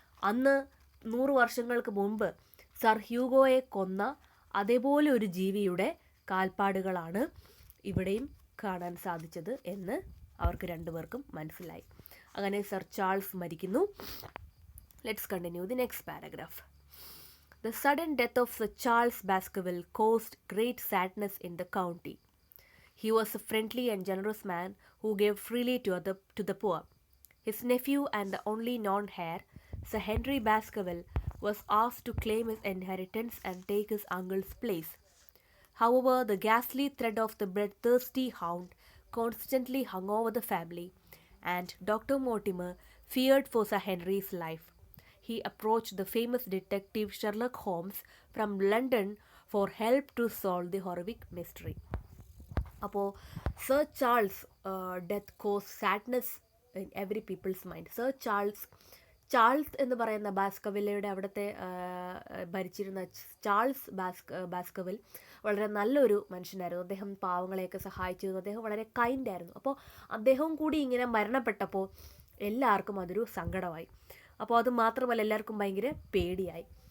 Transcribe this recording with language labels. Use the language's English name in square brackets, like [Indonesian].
[Malayalam] അന്ന് 100 വർഷങ്ങൾക്ക് മുമ്പ് സർ ഹ്യൂഗോയെ കൊന്ന അതേപോലെ ഒരു ജീവിയുടെ കാൽപ്പാടുകളാണ് ഇവിടെയും കാണാൻ സാധിച്ചത് എന്ന് അവർക്ക് രണ്ടുപേർക്കും മനസ്സിലായി. അങ്ങനെ സർ ചാൾസ് മരിക്കുന്നു. [English] Let's continue the next paragraph. The sudden death of Sir Charles Baskerville caused great sadness in the county. He was a friendly and generous man who gave freely to the poor. His nephew and the only non-heir, Sir Henry Baskerville, was asked to claim his inheritance and take his uncle's place. However, the ghastly threat of the bloodthirsty hound constantly hung over the family, and Dr. Mortimer feared for Sir Henry's life. He approached the famous detective Sherlock Holmes from London for help to solve the horrific mystery. അപ്പോൾ sir Charles death cause sadness in every people's mind. [Malayalam] Sir Charles എന്ന് പറയുന്ന ബാസ്കർവില്ലയുടെ അവിടുത്തെ ഭരിച്ചിരുന്ന Charles ബാസ്കർവിൽ വളരെ നല്ലൊരു മനുഷ്യനായിരുന്നു. അദ്ദേഹം പാവങ്ങളെയൊക്കെ സഹായിച്ചിരുന്നു. അദ്ദേഹം വളരെ കൈൻഡായിരുന്നു. അപ്പോൾ അദ്ദേഹവും കൂടി ഇങ്ങനെ മരണപ്പെട്ടപ്പോൾ എല്ലാവർക്കും അതൊരു സങ്കടമായി. അപ്പോൾ അത് മാത്രമല്ല, എല്ലാവർക്കും ഭയങ്കര പേടിയായി.